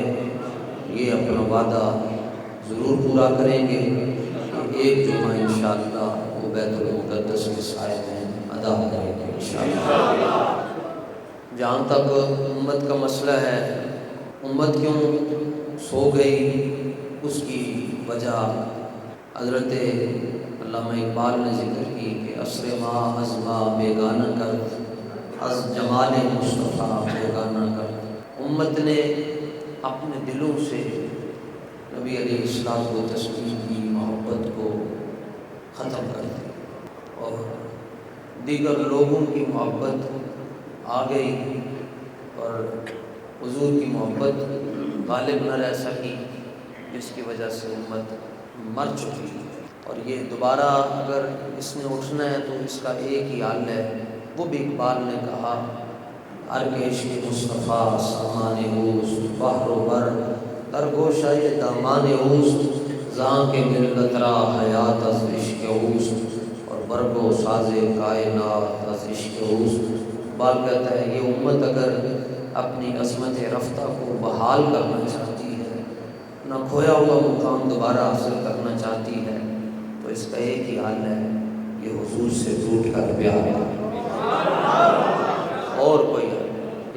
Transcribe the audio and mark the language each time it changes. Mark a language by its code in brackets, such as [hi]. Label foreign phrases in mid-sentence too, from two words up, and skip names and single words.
[ur] یہ اپنا وعدہ ضرور پورا کریں گے کہ ایک جمعہ انشاءاللہ وہ بیت المقدس کے سائے میں ادا کریں گے انشاءاللہ۔ جہاں تک امت کا مسئلہ ہے، امت کیوں سو گئی، اس کی وجہ حضرت علامہ اقبال نے ذکر کی کہ [fa] عصر ما از ما بیگانہ کرد، از جمال مصطفیٰ بیگانہ کرد۔ [ur] امت نے اپنے دلوں سے نبی [ar] علیہ الصلوۃ والتسلیم [ur] کی محبت کو ختم کر دیا اور دیگر لوگوں کی محبت آ گئی اور حضور کی محبت غالب نہ رہ سکی، جس کی وجہ سے امت مر چکی۔ اور یہ دوبارہ اگر اس نے اٹھنا ہے تو اس کا ایک ہی حل ہے، وہ بھی اقبال نے کہا، [fa] ارکش مصطفیٰ سامان اوست، بحر و بر در گوشہ دامان اوست، زاں کے ملت را حیات از عشق اوست، اور برگ و ساز کائنات از عشق اوست۔ [ur] اقبال کہتا ہے یہ امت اگر اپنی عظمت رفتہ کو بحال کرنا چاہتی ہے، نہ کھویا ہوا مقام دوبارہ حاصل کرنا چاہتی ہے، تو اس کا ایک ہی حل ہے، یہ حضور سے ٹوٹ کر پیار کرنا، اور کوئی حل نہیں۔